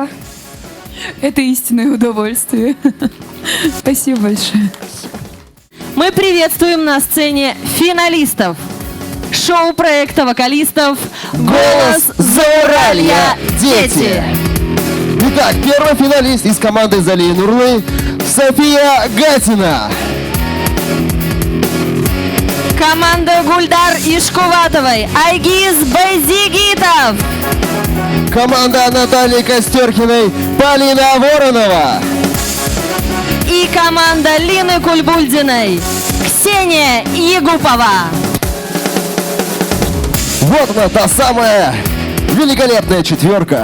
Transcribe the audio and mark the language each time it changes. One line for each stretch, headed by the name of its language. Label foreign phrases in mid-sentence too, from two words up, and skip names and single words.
Russian: Это истинное удовольствие. Спасибо большое. Мы приветствуем на сцене финалистов шоу-проекта вокалистов «Голос Зауралья. Дети». Итак, первый финалист из команды Залии Нурлы София Гатина. Команда Гульдар Ишкуватовой Айгиз Байзигитов. Команда Натальи Костеркиной Полина Воронова. И команда Лины Кульбульдиной Ксения Егупова. Вот она, та самая великолепная четверка.